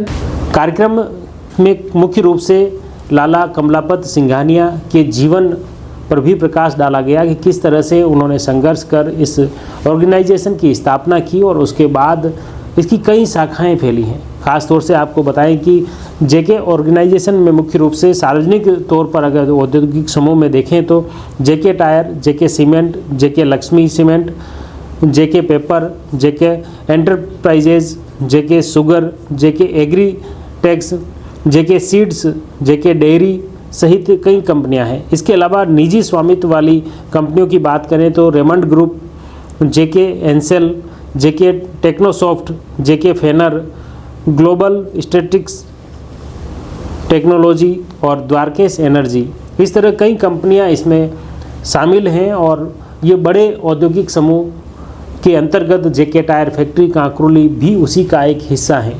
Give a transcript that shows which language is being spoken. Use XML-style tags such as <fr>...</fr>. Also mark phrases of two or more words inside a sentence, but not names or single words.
<hi>कार्यक्रम में मुख्य रूप से लाला कमलापत सिंघानिया के जीवन पर भी प्रकाश डाला गया कि किस तरह से उन्होंने संघर्ष कर इस ऑर्गेनाइजेशन की स्थापना की और उसके बाद इसकी कई शाखाएं फैली हैं। ख़ास तौर से आपको बताएं कि जेके ऑर्गेनाइजेशन में मुख्य रूप से सार्वजनिक तौर पर अगर औद्योगिक समूह में देखें तो जेके टायर, जेके सीमेंट, जेके लक्ष्मी सीमेंट, जेके पेपर, जेके एंटरप्राइजेज, जेके शुगर, जेके एग्री टेक्स, जेके सीड्स, जेके डेयरी, सहित कई कंपनियां हैं। इसके अलावा निजी स्वामित्व वाली कंपनियों की बात करें तो रेमंड ग्रुप, जेके एंसेल, जेके टेक्नोसॉफ्ट, जेके फेनर, ग्लोबल स्टैटिक्स टेक्नोलॉजी और द्वारकेश एनर्जी, इस तरह कई कंपनियां इसमें शामिल हैं और ये बड़े औद्योगिक समूह के अंतर्गत जेके टायर फैक्ट्री कांकरोली भी उसी का एक हिस्सा है।</hi>